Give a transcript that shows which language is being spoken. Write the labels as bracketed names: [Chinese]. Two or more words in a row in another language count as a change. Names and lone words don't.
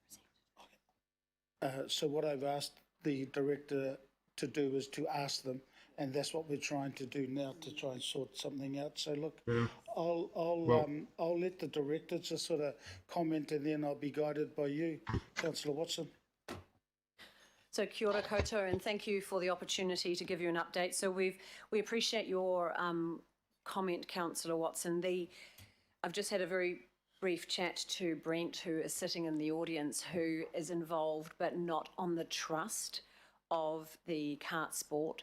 [English] So what I've asked the director to do is to ask them, and that's what we're trying to do now, to try and sort something out. So look, yeah. I'll let the director just sort of comment, and then I'll be guided by you, Councillor Watson. [Māori] So kia ora koutou, [English] and thank you for the opportunity to give you an update. So we appreciate your comment, Councillor Watson. I've just had a very brief chat to Brent, who is sitting in the audience, who is involved but not on the trust of the kart sport.